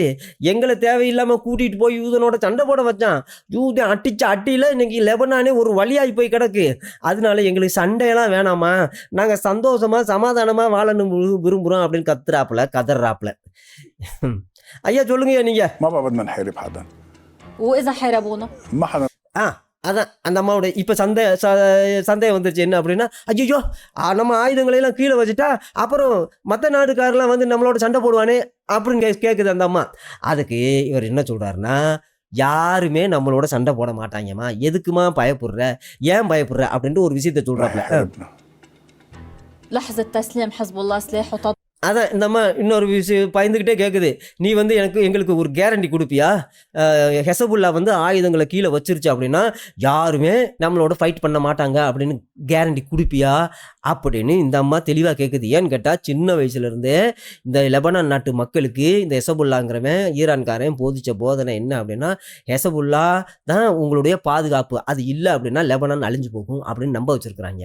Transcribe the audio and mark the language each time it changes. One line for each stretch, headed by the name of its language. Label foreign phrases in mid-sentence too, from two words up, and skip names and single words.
Tamil: எங்களை தேவையில்லாமல் கூட்டிகிட்டு போய் யூதனோட சண்டை போட வச்சான். யூதன் அட்டிச்ச அட்டியில் இன்னைக்கு லெபனானே ஒரு வழியாகி போய் கிடக்கு. அதனால எங்களுக்கு சண்டையெல்லாம் வேணாமா, நாங்கள் சந்தோஷமாக சமாதானமாக வாழணும் விரும்புகிறோம் அப்படின்னு கதறாப்புல. ஐயா சொல்லுங்க நீங்க.
Arabic: ما بقى بدنا نحارب حدا. واذا حاربونا ما حدا.
Tamil: அதான் அந்த அம்மாவோட இப்போ சந்தேகம் வந்துருச்சு. என்ன அப்படின்னா, ஐயோ நம்ம ஆயுதங்களையெல்லாம் கீழே வச்சுட்டா அப்புறம் மற்ற நாடுக்காரெல்லாம் வந்து நம்மளோட சண்டை போடுவானே அப்படின்னு கேட்குது அந்த அம்மா. அதுக்கு இவர் என்ன சொல்கிறாருன்னா, யாருமே நம்மளோட சண்டை போட மாட்டாங்கம்மா, எதுக்குமா பயப்படுற, ஏன் பயப்படுற அப்படின்ட்டு ஒரு விஷயத்த சொல்கிறாப்புல.
Arabic: لحظة تسليم حزب الله سلاحه.
Tamil: அதான் இந்த அம்மா இன்னொரு விஷயம் பயந்துக்கிட்டே கேட்குது, நீ வந்து எங்களுக்கு ஒரு கேரண்டி கொடுப்பியா, ஹெசபுல்லா வந்து ஆயுதங்களை கீழே வச்சிருச்சு அப்படின்னா யாருமே நம்மளோட ஃபைட் பண்ண மாட்டாங்க அப்படின்னு கேரண்டி கொடுப்பியா அப்படின்னு இந்த அம்மா தெளிவாக கேட்குது. ஏன்னு கேட்டால் சின்ன வயசுலேருந்தே இந்த லெபனான் நாட்டு மக்களுக்கு இந்த ஹெசபுல்லாங்கிறவன் ஈரான்காரன் போதிச்ச போதனை என்ன அப்படின்னா, ஹெசபுல்லா தான் உங்களுடைய பாதுகாப்பு, அது இல்லை அப்படின்னா லெபனான் அழிஞ்சு போகும் அப்படின்னு நம்ப வச்சுருக்குறாங்க.